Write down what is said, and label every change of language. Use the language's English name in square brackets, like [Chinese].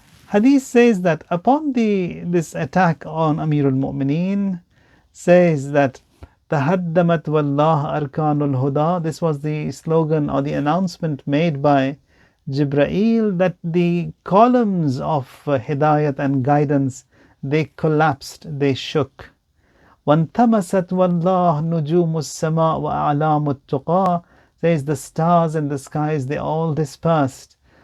[English] Hadith says that upon this attack on Amirulmomineen, says that [Arabic] tahaddamat wallah arkanul huda. [English] This was the slogan or the announcement made by Jibreel, that the columns of hidayat and guidance, they collapsed, they shook. [Arabic] وانتمست والله نجوم السماء وأعلام التقى. [English] Says the stars in the skies, they all dispersed.